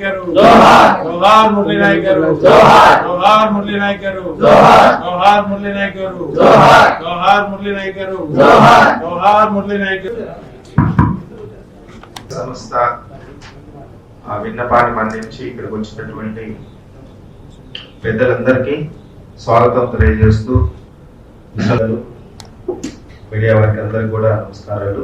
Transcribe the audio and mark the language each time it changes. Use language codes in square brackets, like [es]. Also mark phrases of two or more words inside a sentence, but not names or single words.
[te] గారు, జోహార్ మురళీ నాయక్ గారు, జోహార్ మురళీ నాయక్ గారు, జోహార్ మురళీ నాయక్ గారు, జోహార్ మురళీ నాయక్ గారు, జోహార్ మురళీ నాయక్ గారు. సంస్థ విన్నపాన్ని మన్నించి ఇక్కడికి వచ్చినటువంటి పెద్దలందరికీ స్వాగతం తెలియజేస్తూ, మీడియా వారికి అందరికీ కూడా నమస్కారాలు.